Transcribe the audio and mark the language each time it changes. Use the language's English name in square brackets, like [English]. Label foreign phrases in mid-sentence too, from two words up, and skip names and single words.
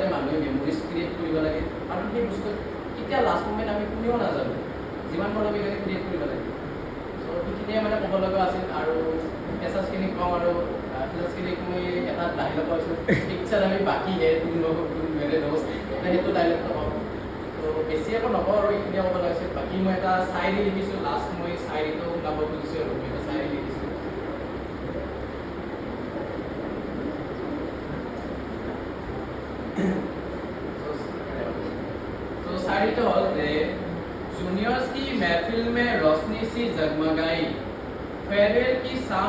[Assamese] মানুহে মেমৰিজ ক্ৰিয়েট কৰিব লাগে আৰু সেই বস্তু কেতিয়া [English] last moment [Assamese] আমি কোনেও নাজানো যিমান পাৰোঁ আমি সেইকাৰণে ক্ৰিয়েট কৰিব লাগে চ' সেইখিনিয়ে মানে ক'ব লগা আছিল আৰু ফেচাৰ্ছখিনিক কওঁ আৰু ফেচাৰ্ছখিনিক মই এটা ডাইলগ কৈছোঁ পিকচাৰ আমি [Hindi] बाकी है तुम मेरे दोस्त [Assamese] সেইটো ডাইলগটো কওঁ ত' বেছি একো নকওঁ আৰু এইখিনিয়ে ক'ব লাগিছিল বাকী মই এটা চায়েৰী লিখিছোঁ লাষ্ট মই চায়েৰীটো গাব খুজিছোঁ আৰু মই এটা চায়েৰী লিখিছোঁ [Hindi] तो हॉल थे जूनियर्स की महफिल में रोशनी सी जगमगाई फेयरवेल की शाम